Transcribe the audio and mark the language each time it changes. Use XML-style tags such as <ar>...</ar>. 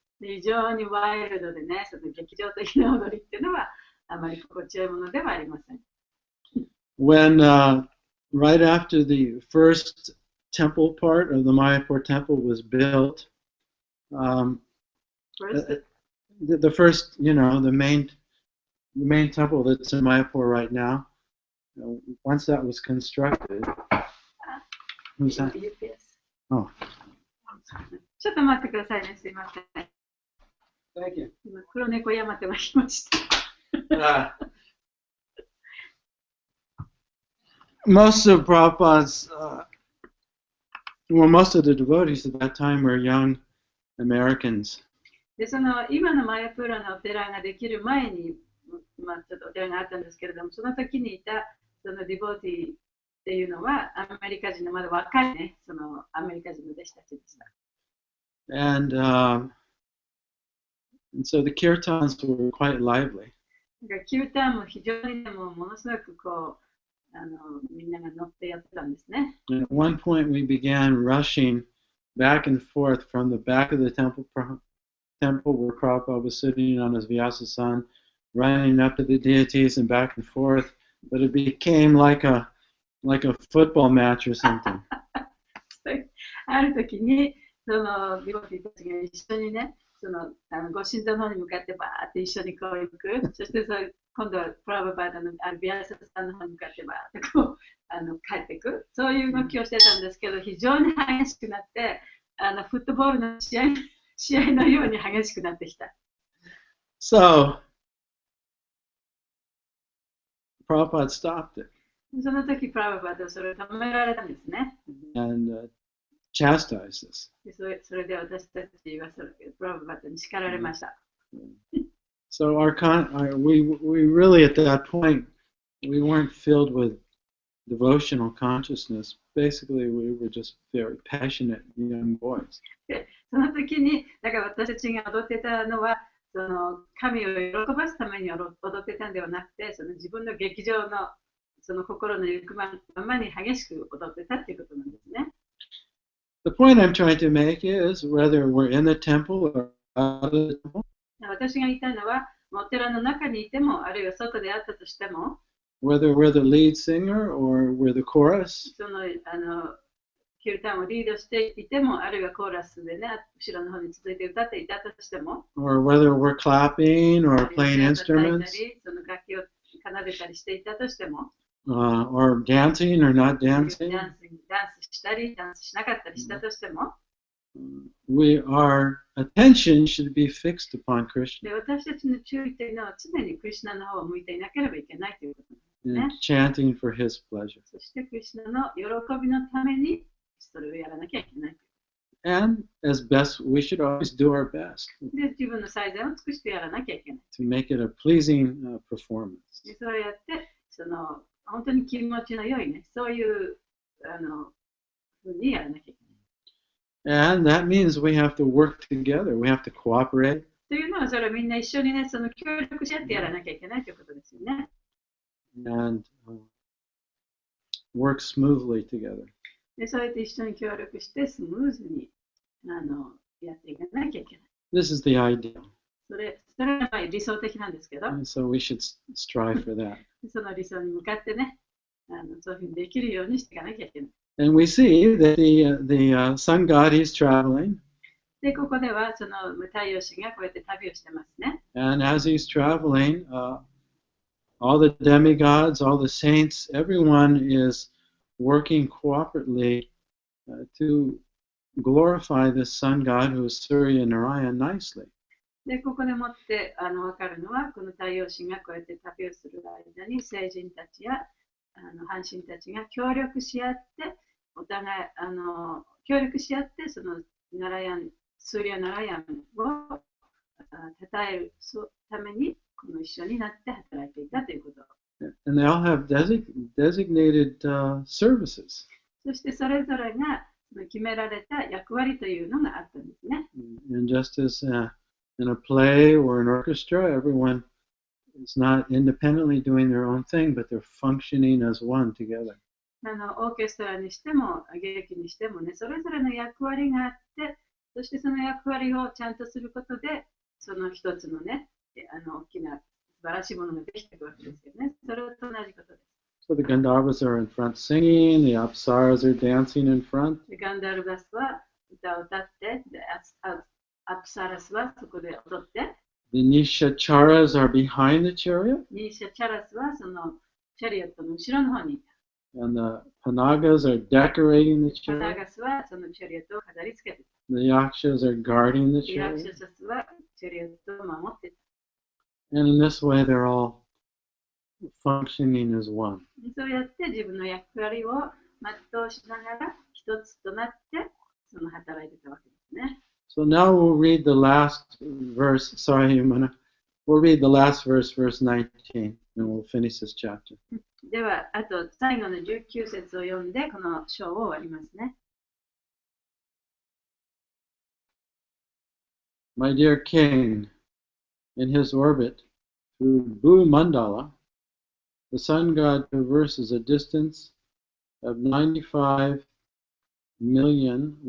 <ja>で非常にワイルドでね、その劇場的な踊りっていうのはあまり心地よいものではありません。</ja> <en>When right after the first temple part of the Mayapur temple was built, First, the first, the main temple that's in Mayapur right now, once that was constructed, who's that? UPS Oh,</en> <ja>ちょっと待ってくださいね、すいません。</ja> <en>thank you.</en> <ja>今、黒猫ヤマテが来ました。</ja> <en>Most of Prabhupada's, most of the devotees at that time were young Americans.</en> <ja>で、その今のマヤプーラのお寺ができる前に、ちょっとお寺があったんですけれども、その時にいたそのディボーティーっていうのはアメリカ人のまだ若いね、そのアメリカ人の弟子たちでした。</ja> <en>And so the kirtans were quite lively.</en> <ja>だからキューターも非常にものすごくこうみんなが乗ってやってたんですね。</ja> <en>And at one point we began rushing back and forth from the back of the temple where Prabhupada was sitting on his Vyasa-san, running up to the deities and back and forth, but it became like a football match or something.</en> <ja>ある時にそのディボティたちが一緒にね、そのご神道の方に向かってバーって一緒にこう行く。そして今度はプラババーダのビアサさんの方に向かってバーってこう帰っていく。そういう動きをしてたんですけど、非常に激しくなって、フットボールの試合のように激しくなってきた。</ja> <en>So Prabhupada stopped it</en> <ja>その時プラババーダはそれを止められたんですね。</ja> <en>and chastised us.</en> <ja>でそれで私たちはプラババーダに叱られました。</ja> <en>So we really at that point we weren't filled with devotional consciousness. Basically, we were just very passionate young boys.</en> <ja>でその時にだから私たちが踊ってたのはその神を喜ばすために踊ってたんではなくて、その自分の劇場のその心の行くままに激しく踊ってたっていうことなんですね。</ja> <en>The point I'm trying to make is whether we're in the temple or out of the temple,</en> <ja>私が言いたいのは、お寺の中にいても、あるいは外であったとしても、</ja> <en>whether we're the lead singer or we're the chorus,</en> <ja>そのキルタンをリードしていても、あるいはコーラスでね、後ろの方に続いて歌っていたとしても、</ja> <en>or whether we're clapping or playing</en> <ja>その</ja> <en>instruments,</en> <ja>楽器を奏でたりしていたとしても、</ja> <en>or dancing or not</en> <ja>ダン</ja> <en>dancing,</en> <ja>スしたり、ダンスしなかったりしたとしても、</ja> <en>our attention should be fixed upon Krishna</en> <ja>で私たちの注意というのは常にクリシュナの方を向いていなければいけないということなんですね。</ja> <en>and chanting for his pleasure.</en> <ja>そしてクリシュナの喜びのためにそれをやらなきゃいけない。</ja> <en>And as best, we should always do our best</en> <ja>で、自分の最善を尽くしてやらなきゃいけない。</ja> <en>to make it a pleasing performance.</en> <ja>でそうやって、本当に気持ちの良いね、そういうふうにやらなきゃいけない。</ja> <en>And that means we have to work together. We have to cooperate.</en> <ja>というのは、それをみんな一緒にね、協力し合ってやらなきゃいけないということですよね。</ja> <en>And work smoothly together.</en> <ja>で、そうやって一緒に協力してスムーズにやっていかなきゃいけない。</ja> <en>This is the ideal.</en> <ja>それはやっぱり理想的なんですけど、</ja> <en>And so we should strive for that.</en> <ja>その理想に向かってね、そういうふうにできるようにしていかなきゃいけない。</ja> <en>And we see that the sun god, he's traveling.</en> <ja>で、ここではその太陽神がこうやって旅をしてますね。</ja> <en>And as he's traveling, all the demigods, all the saints, everyone is working cooperatively to glorify this sun god who is Surya Narayan nicely.</en> <ja>で、ここでもって分かるのは、この太陽神がこうやって旅をする間に、聖人たちや半神たちが協力し合って、お互い協力し合って、そのスーリア・ナラヤンを称えるために、この一緒になって働いていたということ。</ja> <en>And they all have designated services.</en> <ja>そしてそれぞれが決められた役割というのがあったんですね。</ja> <en>And just as in a play or an orchestra, everyone is not independently doing their own thing, but they're functioning as one together.</en> <ja>オーケストラにしても、劇にしてもね、それぞれの役割があって、そしてその役割をちゃんとすることで、その一つのね、大きな素晴らしいものができていくわけですよね。それと同じことです。</ja> <en>So the Gandharvas are in front singing, the Apsaras are dancing in front.</en> <ja>ガンダルバスは歌を歌って、アプサラスはそこで踊って、</ja> <en>The Nishacharas are behind the chariot,</en> <ja>ニーシャチャラスはそのチャリオットの後ろの方にいた。</ja> <en>and the Panagas are decorating the</en> <ja>パナ</ja> <en>chariot.</en> <ja>ガスはそのチャリオットを飾り付けて</ja> <en>The Yakshas are guarding the</en> <ja>た。ヤクシャ</ja> <en>chariot.</en> <ja>シャスはチャリオットを守ってた。</ja> <en>And in this way, they're all functioning as one.</en> <ja>そうやって自分の役割を全うしながら一つとなってその働いてたわけですね。</ja> <en>So now we'll read the last verse. Sorry, we'll read the last verse, verse 19, and we'll finish this chapter.</en> <ja>では、あと最後の19節を読んでこの章を終わりますね。</ja> <en>My dear king, in his orbit through Bhu Mandala, the sun god traverses a distance of 95,100,000</en>